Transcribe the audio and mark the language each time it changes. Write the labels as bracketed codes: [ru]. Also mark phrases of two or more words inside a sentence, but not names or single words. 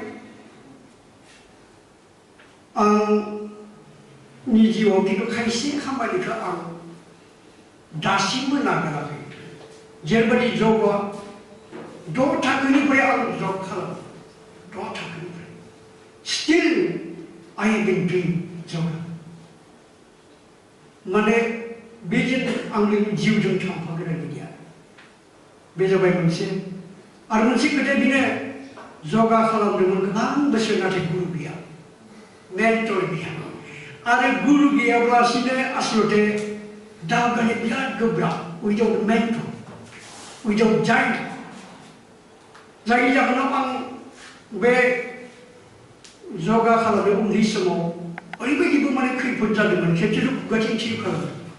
[brx] आंनि जिउआव खिन्थु खायसे खामानिखौ आं दासिमबो नागाराखै जेरैबायदि जबआ 6 थाखोनिफ्राय आं जब खालामो 6 थाखोनिफ्राय स्टिल [en] I have been doing job [brx] माने बेजों आंनि जिउजों थांफाग्रा गैया बे जाबाय मोनसे आरो मोनसे खोथाया बेनो जगा खालामदोंमोन गोबां बोसोर नाथाय गुरु गैया मेन्टर गैया आरो गुरु गैयाब्लासिनो आसलते दावगानो बिराद गोब्राब [en] without mentor without guide [brx] जायनि जाहोनाव आं बे जगा खालामनाय उन्दै समाव ओरैबायदिबो माने खैफोद जादोंमोन खेबसेल' खुगाथिं थिर खालामदों